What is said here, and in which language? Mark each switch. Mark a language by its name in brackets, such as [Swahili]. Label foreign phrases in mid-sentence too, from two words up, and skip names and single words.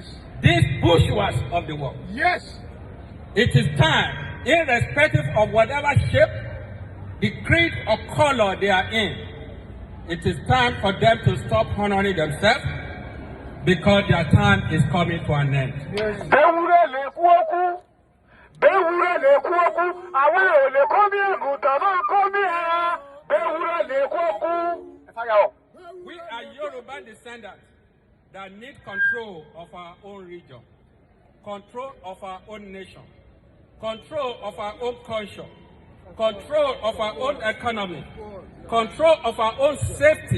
[English] These bourgeois of the world. Yes. It is time, irrespective of whatever shape, the creed or color they are in, it is time for them to stop honoring themselves because their time is coming to an end. Yes. [Yoruba] Bewure le ku oku. Bewure le ku oku. Àwọn ò lè kọ́ bí àgùntàn náà kọ́ bí ẹran. Bewure le ku oku. [English] We are Yoruba descendants that need control of our own region, control of our own nation, control of our own culture, control of our own economy, control of our own safety,